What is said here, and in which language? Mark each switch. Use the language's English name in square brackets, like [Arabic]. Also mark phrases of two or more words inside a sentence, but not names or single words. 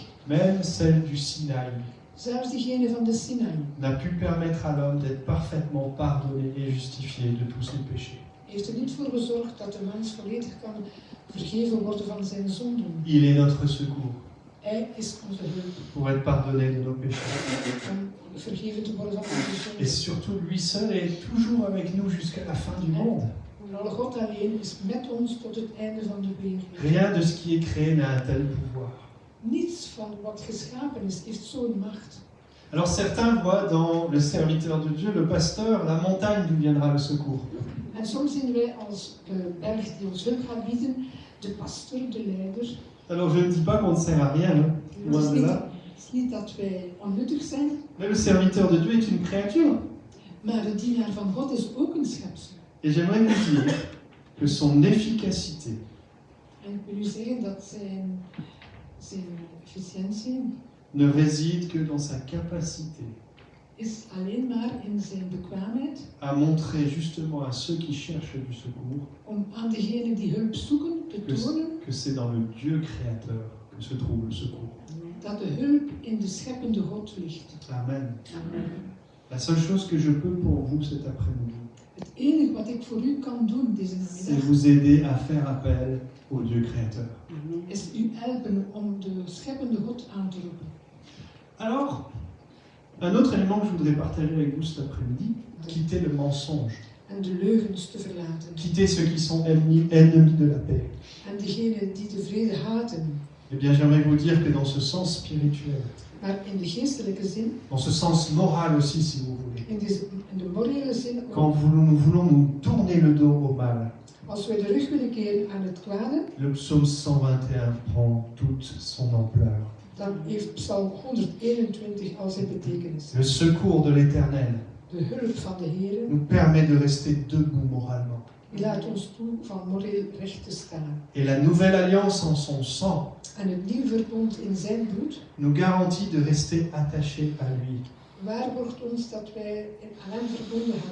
[French] même celle du Sinaï, [Dutch] zelfs diegene van de Sinaï, [French] n'a pu permettre à l'homme d'être parfaitement pardonné et justifié de tous ses péchés. [Dutch] heeft er niet voor gezorgd dat de mens volledig kan vergeven worden van zijn zonden. [French] Il est notre secours [Dutch] Hij is onze hulp [French] pour être pardonné de nos péchés. [Dutch] om vergeven te worden van onze [French] Et [Dutch] zonden. [French] surtout, lui seul est toujours avec nous jusqu'à la fin du monde. [Dutch] Vooral God alleen is met ons tot het einde van de wereld. [French] Rien de ce qui est créé n'a un tel pouvoir. [Dutch] Niets van wat geschapen is, heeft zo'n macht. [French] Alors certains voient dans le serviteur de Dieu, le pasteur, la montagne d'où viendra le secours. [Dutch] En soms zien wij als de berg die ons hulp gaat bieden, de pastor, de leider. [French] Alors je ne dis pas qu'on ne sert à rien, hein, [Dutch] Het [French] loin [Dutch] is [French] de [Dutch] niet, [French] là. [Dutch] het is niet dat wij onnuttig zijn, [French] Mais le serviteur de Dieu est une créature. [Dutch] maar de dienaar van God is ook een schepsel. [French] Et j'aimerais vous dire que son efficacité [Dutch] En ik wil u zeggen dat zijn efficiëntie [French] ne réside que dans sa capacité [Dutch] is alleen maar in zijn bekwaamheid [French] à montrer justement à ceux qui cherchent du secours [Dutch] om aan degenen die hulp zoeken te tonen [French] que c'est dans le Dieu créateur que se trouve le secours. [Dutch] dat de hulp in de scheppende God ligt. [French] Amen. [Dutch] Amen. [French] La seule chose que je peux pour vous cet après-midi, [Dutch] Het enige wat ik voor u kan doen deze [French] c'est [Dutch] namiddag [French] vous aider à faire appel au Dieu créateur. [Dutch] is u helpen om de scheppende God aan te roepen. [French] Alors, un autre élément que je voudrais partager avec vous cet après-midi, quitter le mensonge, [Dutch] En de leugens te verlaten. [French] quitter ceux qui sont ennemis de la paix. [Dutch] En degenen die de vrede haten. [French] Eh bien, j'aimerais vous dire que dans ce sens spirituel, [Dutch] Maar in de geestelijke zin, [French] dans ce sens moral aussi, si vous voulez, [Dutch] in de morele zin, [French] quand nous voulons nous tourner le dos au mal, [Dutch] als wij de rug willen keren aan het kwade, [French] le psaume 121 prend toute son ampleur. [Dutch] dan heeft Psalm 121 al zijn betekenis. [French] Le secours de l'Éternel [Dutch] De hulp van de Heer, [French] nous permet de rester debout moralement. [Dutch] die laat ons toe van moreel recht te staan. [French] Et la nouvelle alliance en son sang [Dutch] En het nieuw verbond in zijn bloed [French] nous garantit de rester attachés à lui, [Dutch] waarborgt ons dat wij aan hem verbonden gaan